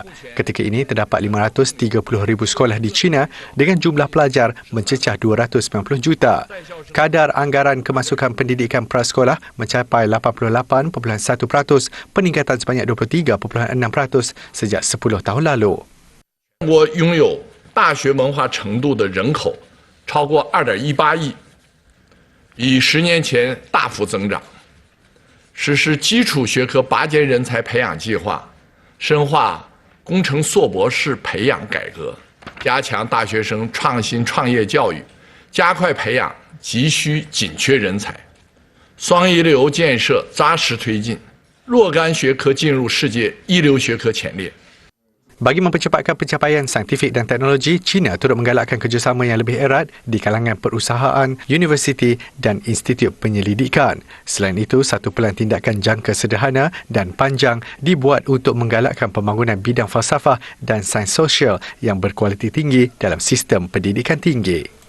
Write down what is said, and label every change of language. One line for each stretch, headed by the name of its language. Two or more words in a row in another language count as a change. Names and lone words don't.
Malay: Ketika ini terdapat 530,000 sekolah di China dengan jumlah pelajar mencecah 290 juta. Kadar anggaran kemasukan pendidikan prasekolah mencapai 88.1%, peningkatan sebanyak 23.6% sejak 10 tahun lalu.
Chinese: 我拥有大学文化程度的人口超过2.18亿，比10年前大幅增长。实施基础学科拔尖人才培养计划，深化工程硕博士培养改革，加强大学生创新创业教育，加快培养急需紧缺人才。双一流建设扎实推进，若干学科进入世界一流学科前列。
Malay: Bagi mempercepatkan pencapaian saintifik dan teknologi, China turut menggalakkan kerjasama yang lebih erat di kalangan perusahaan, universiti dan institut penyelidikan. Selain itu, satu pelan tindakan jangka sederhana dan panjang dibuat untuk menggalakkan pembangunan bidang falsafah dan sains sosial yang berkualiti tinggi dalam sistem pendidikan tinggi.